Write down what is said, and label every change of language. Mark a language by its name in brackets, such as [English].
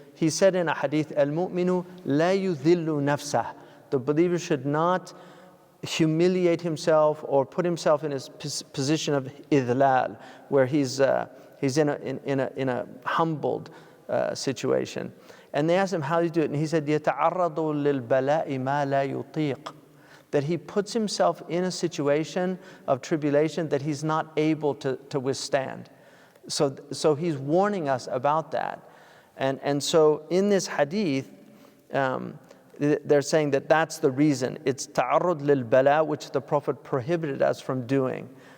[English] He said in a hadith, [Arabic] المؤمن لا يذل نفسه. [English] The believer should not humiliate himself or put himself in a position of idlal, where he's in a humbled situation. And they asked him, how do you do it? And he said, [Arabic] يَتَعَرَّضُ لِلْبَلَاءِ مَا لَا يُطِيقُ. [English] That he puts himself in a situation of tribulation that he's not able to withstand. So he's warning us about that. And so in this hadith, they're saying that that's the reason. It's ta'arrud lil bala, which the Prophet prohibited us from doing.